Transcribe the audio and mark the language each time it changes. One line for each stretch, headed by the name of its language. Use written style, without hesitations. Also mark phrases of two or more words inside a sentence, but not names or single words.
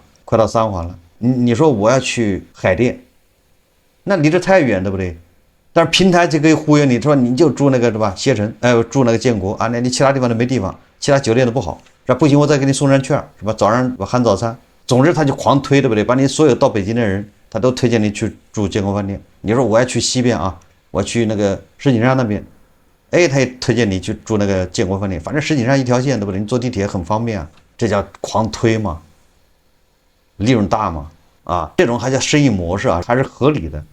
Chinese: 快到3環了，你說我要去海淀，那離這太遠，對不對？但是平台就可以忽悠你，說你就住那個，對吧？攜程，住那個建國啊，那你其他地方都沒地方，其他酒店都不好。这不行，我再给你送上券，是吧？早上我含早餐，总之他就狂推，对不对？把你所有到北京的人，他都推荐你去住建国飯店。你說我要去西邊啊，我去那個石景山那邊，哎，他也推薦你去住那個建國飯店。反正石景山一條線，對不對？你坐地鐵很方便啊，這叫狂推嘛，利潤大嘛，啊，這種還叫生意模式啊，還是合理的。